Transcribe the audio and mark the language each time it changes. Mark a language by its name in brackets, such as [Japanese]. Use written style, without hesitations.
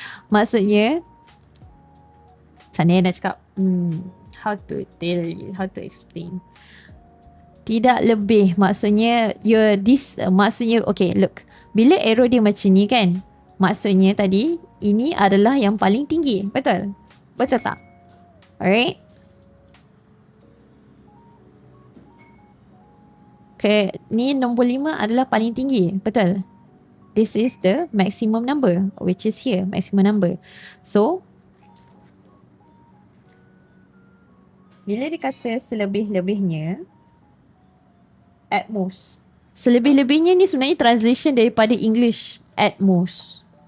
[Malay] Maksudnya, sana nak cakap, [English] how to tell you, how to explain. [Malay] Tidak lebih, maksudnya, maksudnya, [English] okay, look. [Malay] Bila arrow dia macam ni kan, maksudnya tadi, ini adalah yang paling tinggi. Betul? Betul tak? [English] Alright? [Malay] Okay, ni nombor 5 adalah paling tinggi. Betul? [English] This is the maximum number, which is here, maximum number. [Malay] So, bila dikata selebih-lebihnya, At most. Selebih-lebihnya ni sebenarnya translation daripada English. At most.